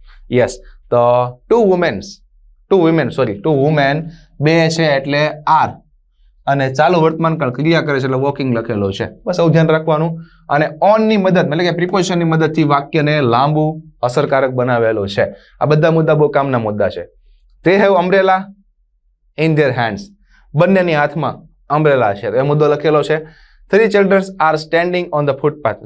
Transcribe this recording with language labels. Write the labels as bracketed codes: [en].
[gu] Yes, તો 2 women 2 છે એટલે આર, અને ચાલુ વર્તમાન કાળ ક્રિયા કરે છે એટલે વોકિંગ લખેલો છે. બસ આવું ધ્યાન રાખવાનું. અને ઓન ની મદદ, એટલે કે પ્રિપોઝિશનની મદદથી વાક્યને લાંબુ અસરકારક બનાવેલું છે. આ બધા મુદ્દા બહુ કામના મુદ્દા છે. [en] They have umbrella in their hands. [gu] બંનેની હાથમાં અમ્બ્રેલા છે, એ મુદ્દો લખેલો છે. [en] 3 children are standing on the footpath.